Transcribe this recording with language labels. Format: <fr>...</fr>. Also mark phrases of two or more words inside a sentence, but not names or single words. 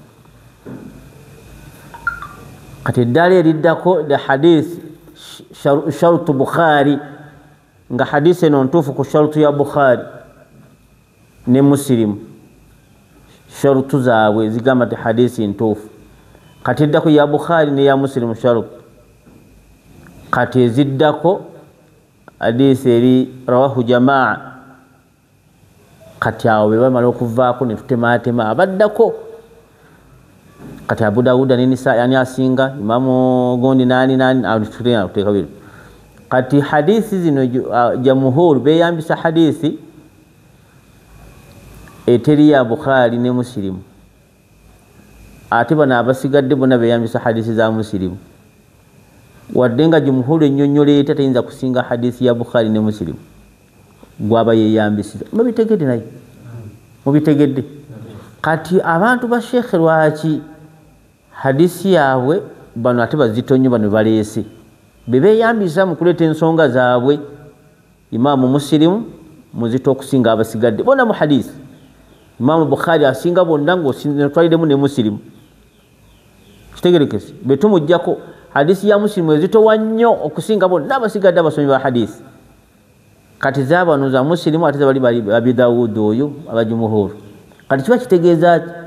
<lg>kati eddala eriddako the hadisi sharutu Bukhari nga hadisi eno ntuufu ku sharutu ya Bukhari ne Muslim sharutu zaabwe zigamba ti hadisi ntuufu kati eddako ya Bukhari ne ya Muslim sharutu kati eziddako hadisi eri</lg> <ar>رواه الجماعة</ar> <lg>kati awo bebamala okuvaako ne tutematema abaddako kati Abu Dawuda ne Nisa yani asinga Imamu gondi nani tuteka biro kati hadisi zino jamhur beyambisa hadisi eteri ya Bukhari ne Muslim ate bana abasigadde bona beyambisa hadisi za Muslim wadde nga jumhur ennyonnyola ete tayinza kusinga hadisi ya Bukhari ne Muslim gwaba yeyambisiza mubitegedde naye mubitegedde kati abantu ba Sheikh lwaki hadisi yaabwe bano ate bazito nnyo bano baleese bebeyambisa mu kuleeta ensonga zaabwe Imaamu Muslim muzito okusinga abasigadde bona mu hadisi Imaamu Bukhari asinga bonna ng'otwaliremu ne Muslim kitegerekese betumujjako hadisi ya Muslim ezitowa nnyo okusinga bonna abasigadde abasomi ba hadisi kati zaabano za Muslim ate zabali Abi Daawud oyo abajumuhuru kati kiba kitegeeza</lg>